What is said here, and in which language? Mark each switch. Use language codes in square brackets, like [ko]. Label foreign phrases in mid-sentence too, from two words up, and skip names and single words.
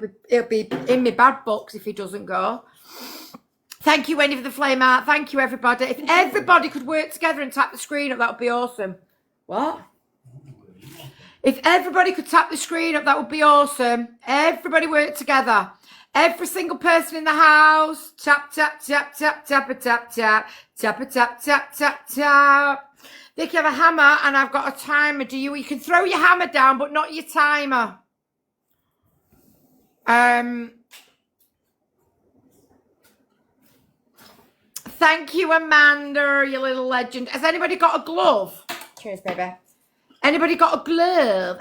[en] He'll be in my bad books if he doesn't go. Thank you, Wendy, for the flame art. Thank you, everybody. If everybody could work together and tap the screen up, that would be awesome. What? If everybody could tap the screen up, that would be awesome. Everybody work together. Every single person in the house. Tap, tap, tap, tap, tap, a tap, tap. Tap, a tap, tap, tap, tap. Vicky, have a hammer and I've got a timer. You can throw your hammer down, but not your timer. Thank you, Amanda, you little legend. Has anybody got a glove? Cheers, baby. Anybody got a glove?